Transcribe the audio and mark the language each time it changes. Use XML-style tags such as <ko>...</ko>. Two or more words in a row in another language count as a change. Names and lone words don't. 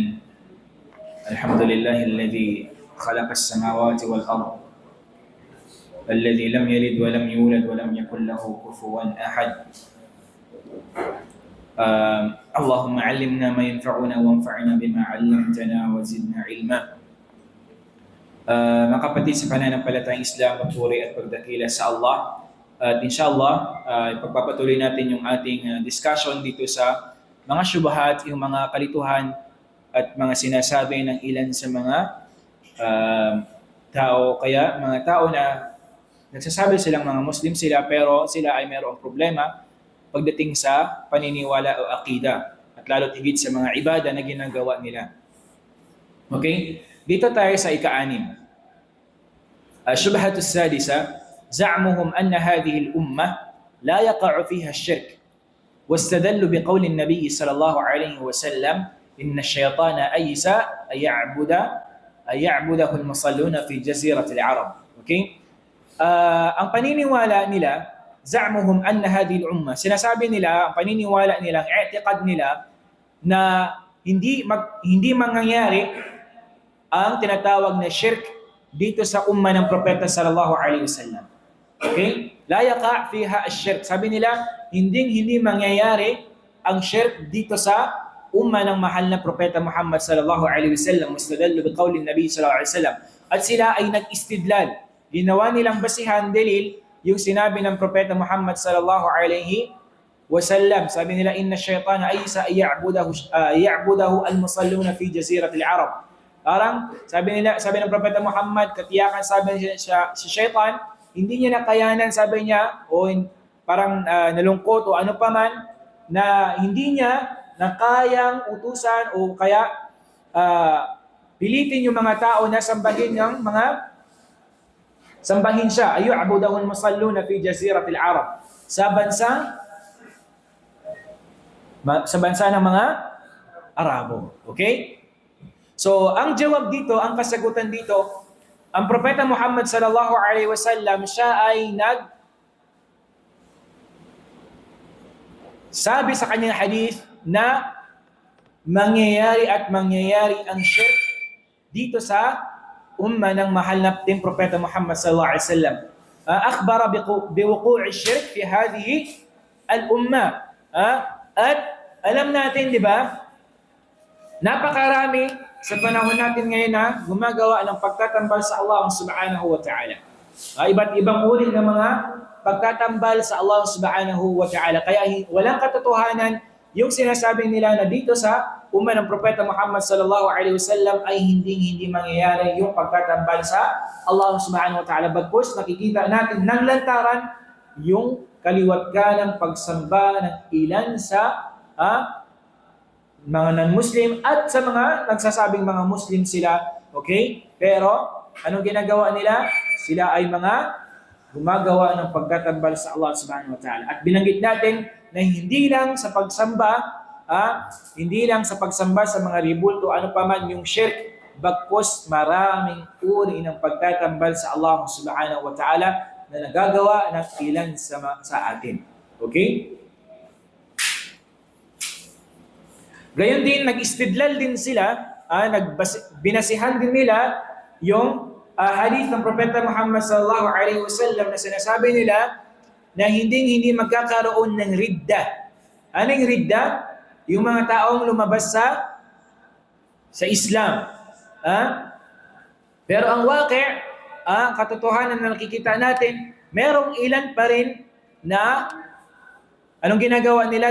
<ar>الحمد لله الذي خلق السماوات والأرض، الذي لم يلد ولم يولد ولم يكن له كفوا أحد. اللهم علمنا ما ينفعنا وانفعنا بما علمتنا وزدنا علما.</ar> <tl>Mga kapatid sa pananampalatayang Islam, magpuri at pagdakila sa Allah. At inshallah, ipagpapatuloy natin yung ating discussion dito sa mga syubahat, yung mga kalituhan at mga sinasabi ng ilan sa mga tao. Kaya mga tao na nagsasabi silang mga Muslim sila pero sila ay mayroong problema pagdating sa paniniwala o akida at lalo't higit sa mga ibada na ginagawa nila. Okay? Dito tayo sa ika-6.</tl> <ar>الشبهة السادسة زعمهم أن هذه الأمة لا يقع فيها الشرك، واستدلوا بقول النبي صلى الله عليه وسلم إن الشيطان أيس أن يعبده المصلون في جزيرة العرب.</ar> <tl>Okay? Ang paniniwala nila,</tl> <ar>زعمهم أن هذه الأمة,</ar> <tl>sinasabi nila, ang paniniwala nila, ang i'tiqad nila na hindi mangyayari ang tinatawag na shirk dito sa umma ng propeta</tl> <ar>صلى الله عليه وسلم. Okay? لا يقع فيها الشرك.</ar> <tl>Sabi nila, hindi mangyayari ang shirk dito sa umma ng mahal na propeta Muhammad</tl> <ar>صلى الله عليه وسلم. مستدلوا بقول النبي صلى الله عليه وسلم.</ar> <tl>At sila ay nag-istidlal. Ginawa nilang basihan dalil yung sinabi ng propeta Muhammad</tl> <ar>صلى الله عليه وسلم.</ar> <tl>Sabi nila,</tl> <ar>إن الشيطان أيس يعبده المصلون في جزيرة العرب.</ar> <tl>Parang sabi ng propeta Muhammad, katiyakan sabi niya si Shaytan, hindi niya nakayanan, sabi niya, o parang nalungkot o ano pa man, na hindi niya nakayang utusan o kaya pilitin yung mga tao na sambahin siya.</tl> <ar>أيو عبده المصلون في جزيرة العرب.</ar> <tl>Sa bansa ng mga Arabo. Okay? So, ang jawab dito, ang kasagutan dito, ang propeta Muhammad</tl> <ar>صلى الله عليه وسلم,</ar> <tl>siya ay sabi sa kanyang hadith na mangyayari ang shirk dito sa umma ng mahal na ting propeta Muhammad</tl> <ar>صلى الله عليه وسلم. أخبر بوقوع شرك في هذه الأمة.</ar> <tl>At alam natin, di ba, napakarami sa panahon natin ngayon na gumagawa ng pagtatambal sa Allah</tl> <ar>سبحانه وتعالى.</ar> <tl>Iba't ibang uri ng mga pagtatambal sa Allah</tl> <ar>سبحانه وتعالى.</ar> <tl>Kaya walang katotohanan yung sinasabi nila na dito sa umma ng propeta Muhammad</tl> <ar>صلى الله عليه وسلم</ar> <tl>ay hindi mangyayari yung pagtatambal sa Allah</tl> <ar>سبحانه وتعالى.</ar> <tl>Bagkus nakikita natin ng lantaran yung kaliwatganang pagsamba ng ilan sa mga non-Muslim at sa mga nagsasabing mga Muslim sila, okay? Pero, anong ginagawa nila? Sila ay mga gumagawa ng pagtatambal sa Allah</tl> <ar>سبحانه وتعالى.</ar> <tl>At binanggit natin na hindi lang sa pagsamba sa mga ribulto, ano pa man yung shirk, bagkus maraming uri ng pagtatambal sa Allah</tl> <ar>سبحانه وتعالى</ar> <tl>na nagagawa ng ilan sa atin. Okay? Gayon din, nag-istidlal din sila, binasihan din nila yung hadith ng propeta Muhammad</tl> <ar>صلى الله عليه وسلم</ar> <tl>na sinasabi nila na hindi magkakaroon ng ridda. Anong ridda? Yung mga taong lumabas sa Islam. Pero ang waqi', katotohanan na nakikita natin, merong ilan pa rin na anong ginagawa nila?</tl>